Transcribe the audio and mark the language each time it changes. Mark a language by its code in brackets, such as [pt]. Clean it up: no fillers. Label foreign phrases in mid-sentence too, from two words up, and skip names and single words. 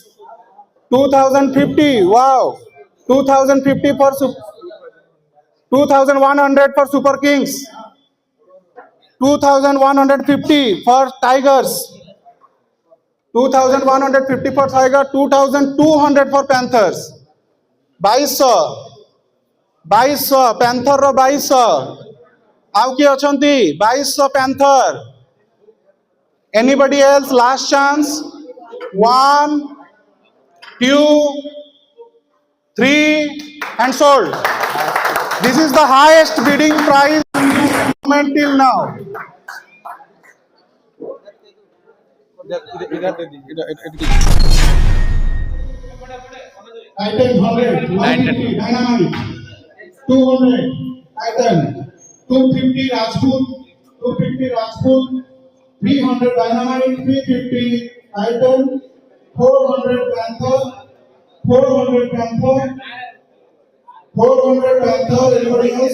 [en] 2050. Wow. 2050 for 2100 for Super Kings. 2150 for Tigers. 2150 for Tigers. 2200 for Panthers. [or] 2200 Panther रो 2200 आउ की अछंती 2200 Panther. [en] Anybody else? Last chance. 1 2 3 and sold. This is the highest bidding price till now. [hi] इधर दे दी [en] Titan 100, 150 Dynamite, 200 Titan, 250 Rajput, 300 Dynamite, 350 Titan, 400 Panther, 400 Panther, anybody else?